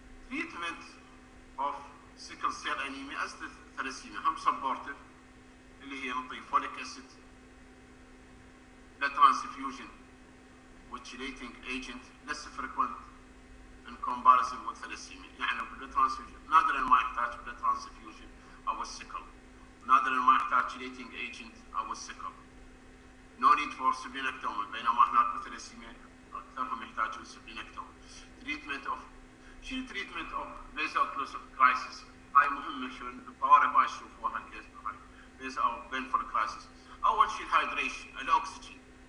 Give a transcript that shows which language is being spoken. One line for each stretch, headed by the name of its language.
English: Treatment of sickle cell anemia as the thalassemia هم supportive
Arabic: اللي هي نعطي
English: folic acid, blood transfusion with chelating agent less frequent in comparison with thalassemia.
Arabic: يعني blood transfusion نادرا ما يحتاج blood transfusion أو السكل، نادرا ما يحتاج chelating agent أو السكل.
English: No need for splenectomy
Arabic: بينما هناك بالثلاسيميا أكثرهم يحتاجون
English: splenectomy. treatment of vaso-occlusive crisis
Arabic: هاي مهمة. شو الطوارئ هاي تشوفوها الكيس هاي vaso أو
English: painful crisis.
Arabic: أول شيء الهايدريشن، الأكسجين.